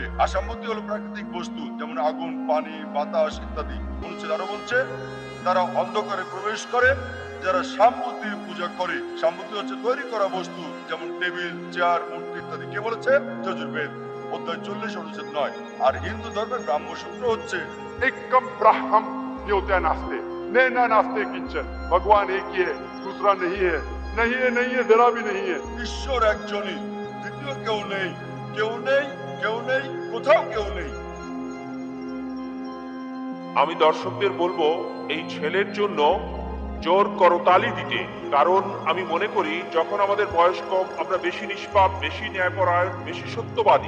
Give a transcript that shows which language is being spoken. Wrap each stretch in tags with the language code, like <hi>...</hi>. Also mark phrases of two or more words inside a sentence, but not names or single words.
<bn>আসাম্মতি হলো প্রাকৃতিক বস্তু, যেমন আগুন, পানি, বাতাস ইত্যাদি। অনুচ্ছেদ আরো বলছে তারা অন্ধকারে প্রবেশ করে যারা সাম্মতির পূজা করে। সাম্মতি হচ্ছে তৈরি করা বস্তু, যেমন টেবিল, চেয়ার, মূর্তি ইত্যাদি। কে বলেছে? যজুর্বেদ অধ্যায় 40 অনুচ্ছেদ 9। আর হিন্দু ধর্মের ব্রাহ্মসূত্র হচ্ছে</bn> <sa>एकम ब्रह्म न्योत्या नास्ते नैना नास्ते किंचन</sa> <hi>भगवान एक ही है, दूसरा नहीं है, नहीं है, नहीं है, जरा भी नहीं है।</hi> <bn>ঈশ্বর একজনই, দ্বিতীয় কেউ নেই, কেউ নেই, কেউ নেই, কোথাও কেউ নেই। আমি দর্শকদের বলবো এই ছেলের জন্য জোর করতালি দিতে, কারণ আমি মনে করি যখন আমাদের বয়স কম আমরা বেশি নিষ্পাপ, বেশি ন্যায়পরায়ণ, বেশি সত্যবাদী।</bn>